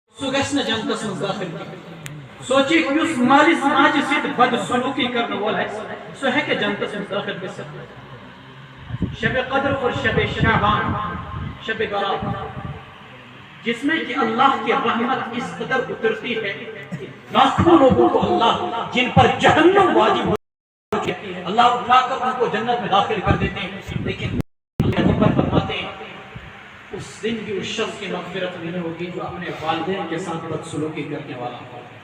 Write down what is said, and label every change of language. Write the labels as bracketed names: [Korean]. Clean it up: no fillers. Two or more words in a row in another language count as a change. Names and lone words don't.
[Kashmiri] سو گژھِ نہٕ جنتس منٛز داخل کینٛہہ سوٗنٛچِو یُس مالِس ماجہِ سۭتۍ بدسلوٗکی کرن وول آسہِ سُہ ہیٚکہِ جنتس منٛز داخل گٔژھِتھ [Urdu] شب قدر اور شب شعبان شب برات جس میں کہ اللہ کی رحمت اس قدر اترتی ہے لاکھوں لوگوں کو اللہ جن پر جہنم واجب ہوتی ہے اللہ اٹھا کر ان کو جنت میں داخل کر دیتے ہیں لیکن اللہ فرماتے ہیں اس دن بھی اس شخص کی مغفرت نہیں ہوگی جو اپنے والدین کے ساتھ بدسلوکی کرنے والا ہو.